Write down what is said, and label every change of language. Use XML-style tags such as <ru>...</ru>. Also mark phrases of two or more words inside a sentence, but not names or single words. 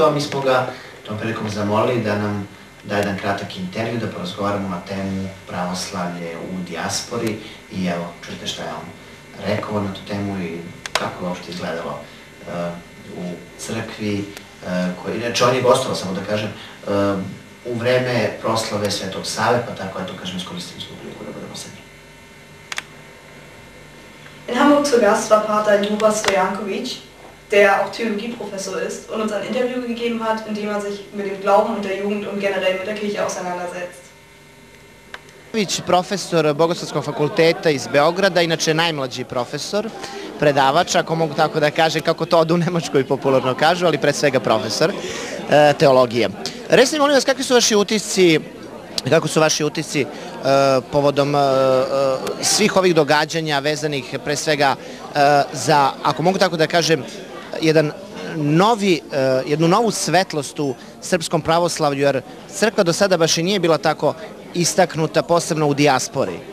<sr>a mi smo ga tom prilikom zamolili da nam da jedan kratak intervju, da porazgovaramo na temu pravoslavlje u dijaspori i evo, čujte šta je on rekao na tu temu i kako je uopšte izgledalo u crkvi, znači on je gostovao, samo da kažem, u vreme proslave Svetog Save, pa tako, eto, kažem, iskoristili smo priliku da budemo sa njim.</sr> <de>In Hamburg zu Gast war Pater Ljuba Stojanković, der auch Theologieprofessor ist und uns ein Interview gegeben hat, in dem er sich mit dem Glauben und der Jugend und generell mit der Kirche auseinandersetzt.</de> <sr>Profesor Bogoslovskog fakulteta iz Beograda, inače najmlađi profesor, predavač, ako mogu tako da kažem, kako to od u Nemačkoj popularno kažu, ali pred svega profesor teologije. Recite, molim vas, kakvi su vaši utisci, povodom svih ovih događanja vezanih pre svega za, ako mogu tako da kažem, jednu novu svetlost u srpskom pravoslavlju, jer crkva do sada baš i nije bila tako istaknuta, posebno u dijaspori?</sr>